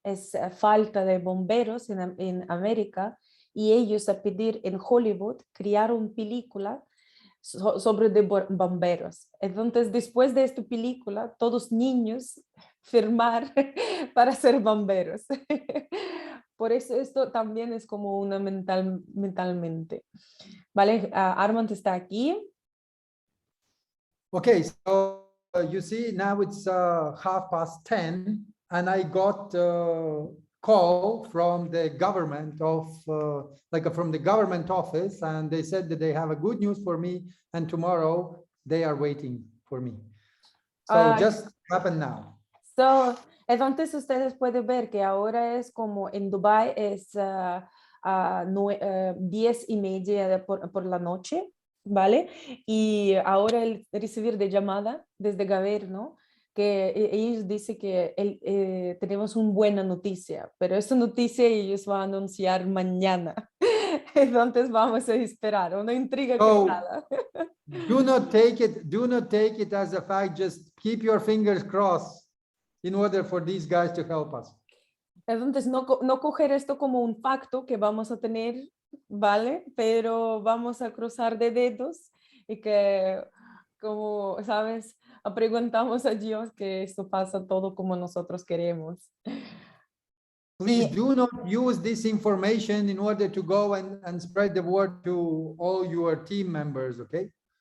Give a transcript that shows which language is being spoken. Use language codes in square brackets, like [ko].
[es] Es falta de bomberos en América, y ellos a pedir en Hollywood crearon película sobre de bomberos. Entonces, después de esta película, todos niños firmar para ser bomberos. Por eso esto también es como una mentalmente. ¿Vale? Armand está aquí. [en] Okay, so you see now it's 10:30, and I got a call from the government of from the government office, and they said that they have a good news for me, and tomorrow they are waiting for me. So just happened now. [es] So, entonces ustedes pueden ver que ahora es como en Dubái es 10:30 por la noche, ¿vale? Y ahora el recibir de llamada desde gobierno, que ellos dicen que tenemos una buena noticia, pero esa noticia ellos van a anunciar mañana. Entonces vamos a esperar, una intriga creada. [en] Do not take it as a fact, just keep your fingers crossed in order for these guys to help us. [es] Entonces, no coger esto como un facto que vamos a tener, ¿vale? Pero vamos a cruzar de dedos y que, como, ¿sabes? Preguntamos a Dios que esto pasa todo como nosotros queremos. [en] Please do not use this information in order to go and spread the word to all your team members, okay?